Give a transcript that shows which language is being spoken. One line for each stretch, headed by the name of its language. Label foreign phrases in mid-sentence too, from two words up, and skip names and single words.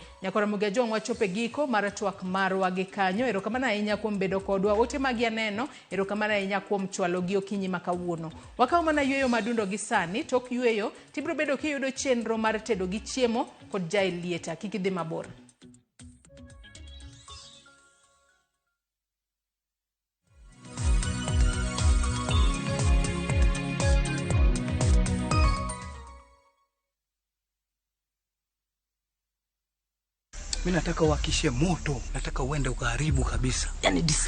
Luo (Kenya and Tanzania): Nyako Ramogi Ajwang' wachope giko mar twak marwa gi kanyo. Ero kamano ahinya kuom bedo kodwa, ote magi aneno. Ero kamano ahinya kuom chwalo gi Okinyi ma kawuono. Wakaw mana yweyo madundo gi sani, tok yweyo tibro bedo kiyudo chenro mar tedo gi chiemo kod Jael Lieta. Kik idhi mabor.
Swahili: Mimi nataka uwakishe moto, nataka uende ukaharibu kabisa.